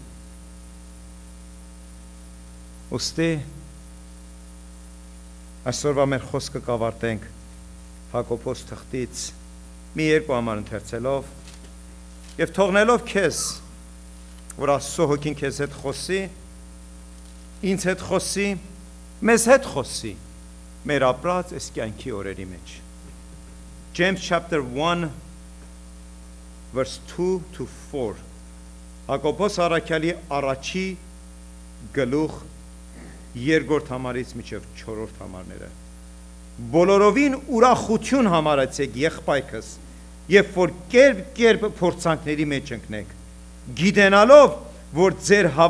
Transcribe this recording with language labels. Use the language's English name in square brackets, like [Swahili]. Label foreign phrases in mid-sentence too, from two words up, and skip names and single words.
[Armenian] Ոստի այսօրվա մեր խոսքը կավարտենք Հակոբոս թղթից մի երկու համար ընթերցելով եւ թողնելով քեզ, որ Աստծո հոգին քեզ հետ խոսի, ինձ հետ խոսի, մեզ հետ խոսի, մեր ապրած այս կյանքի օրերի մեջ։ [English] James chapter 1 verse 2 to 4 [Armenian] Հակոբոս առաքյալի առաջի գլուխ երկրորդ համարից մինչև 4-րդ համարները։ Բոլորովին ուրախություն համարեցեք եղբայրքս, երբ որ կերպ փորձանքների մեջ ընկնեք, գիտենալով, որ ձեր